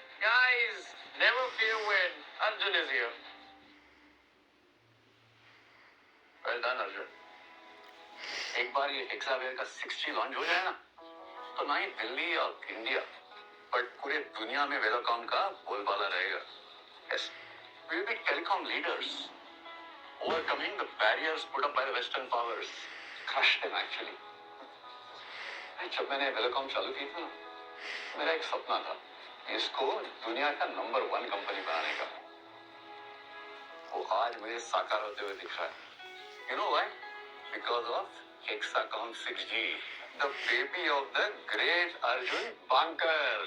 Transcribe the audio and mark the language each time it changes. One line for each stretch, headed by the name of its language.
English: Guys, never fear when Arjun is here. Well done, Arjun.
Hindi: एक बार ये हेक्सावेयर का 6G launch हो जाए ना, तो ना ही दिल्ली और इंडिया, बट पूरे दुनिया में वेलोकॉम का बोलबाला रहेगा।
English: Yes, we will be telecom leaders, overcoming the barriers put up by the Western powers. Crush them actually.
Hindi: जब मैंने वेलोकॉम चालू की थी ना, मेरा एक सपना था इसको दुनिया का नंबर 1 कंपनी बनाने का। वो आज मुझे साकार होते हुए दिख रहा है।
English: You know why? Because of Hexacom 6G, the baby of the great Arjun Bankar.